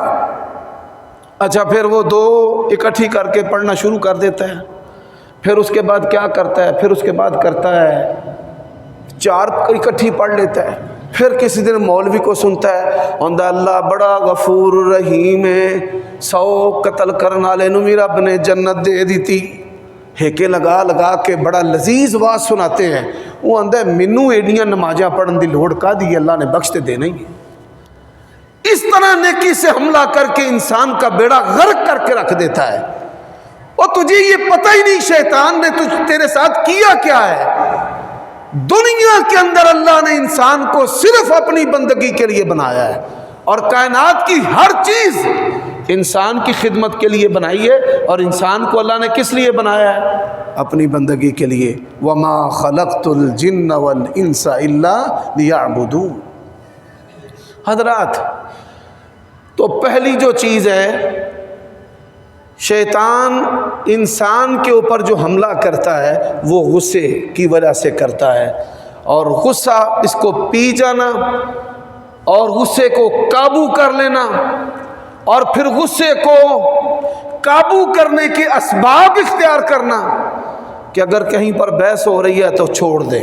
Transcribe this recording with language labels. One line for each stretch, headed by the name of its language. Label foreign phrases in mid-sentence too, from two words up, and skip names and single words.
Urdu: اچھا پھر وہ 2 اکٹھی کر کے پڑھنا شروع کر دیتا ہے، پھر اس کے بعد کیا کرتا ہے، پھر اس کے بعد کرتا ہے 4 اکٹھی پڑھ لیتا ہے، پھر کسی دن مولوی کو سنتا ہے اندہ اللہ بڑا غفور رحیم ہے،
Punjabi: 100 قتل کرنا والے نو میرا رب نے جنت دے دیتی۔
Urdu: ہیکے لگا لگا کے بڑا لذیذ واز سناتے ہیں،
Punjabi: وہ اندہ مینوں ایڈیاں نمازاں پڑھن دی لوڑ کا دی، اللہ نے بخش تے دینا ہی ہے۔
Urdu: اس طرح نیکی سے حملہ کر کے انسان کا بیڑا غرق کر کے رکھ دیتا ہے، اور تجھے یہ پتہ ہی نہیں شیطان نے تیرے ساتھ کیا کیا ہے۔ دنیا کے اندر اللہ نے انسان کو صرف اپنی بندگی کے لیے بنایا ہے، اور کائنات کی ہر چیز انسان کی خدمت کے لیے بنائی ہے، اور انسان کو اللہ نے کس لیے بنایا ہے؟ اپنی بندگی کے لیے۔
Arabic: وَمَا خَلَقْتُ الْجِنَّ وَالْإِنسَ إِلَّا لِيَعْبُدُونَ۔
Urdu: حضرات تو پہلی جو چیز ہے، شیطان انسان کے اوپر جو حملہ کرتا ہے وہ غصے کی وجہ سے کرتا ہے، اور غصہ اس کو پی جانا اور غصے کو قابو کر لینا، اور پھر غصے کو قابو کرنے کے اسباب اختیار کرنا، کہ اگر کہیں پر بحث ہو رہی ہے تو چھوڑ دیں۔